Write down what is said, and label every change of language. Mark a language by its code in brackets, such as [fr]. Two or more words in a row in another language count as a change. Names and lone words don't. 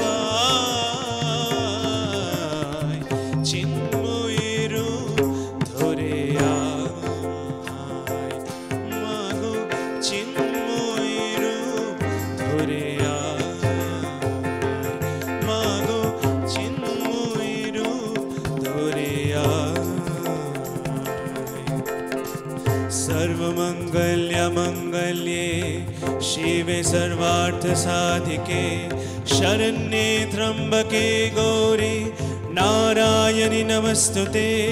[bn] পায়, চিন্ময় রূপ ধরে মাগো চিন্ময় রূপ ধরে মাগো চিন্ময় রূপ ধরে [sa] सर्वमंगल्य मंगल्ये शिवे सर्वार्थ पार्थ साधिके शरण्ये त्र्यंबके गौरी नारायणि नमस्तुते